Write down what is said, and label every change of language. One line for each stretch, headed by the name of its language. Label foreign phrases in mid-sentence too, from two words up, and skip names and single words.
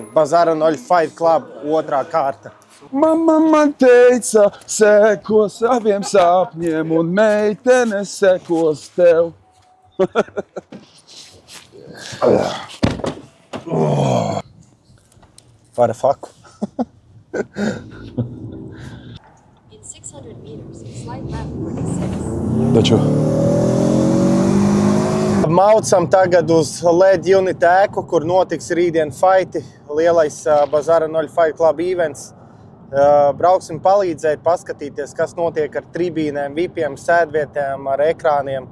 Latvian: Bazara 0 Fight Club 2. kārta. Mama man teica, seko saviem sapņiem un meitene sekos tev. Par faku.
English: In 600 meters, slide left 46.
Latvian: Taču. Maucam tagad uz LED unit ēku, kur notiks rītdien fighti. Lielais Bazara 0 Fight Club events. Brauksim palīdzēt, paskatīties, kas notiek ar tribīnēm, vipiem, sēdvietēm, ar ekrāniem.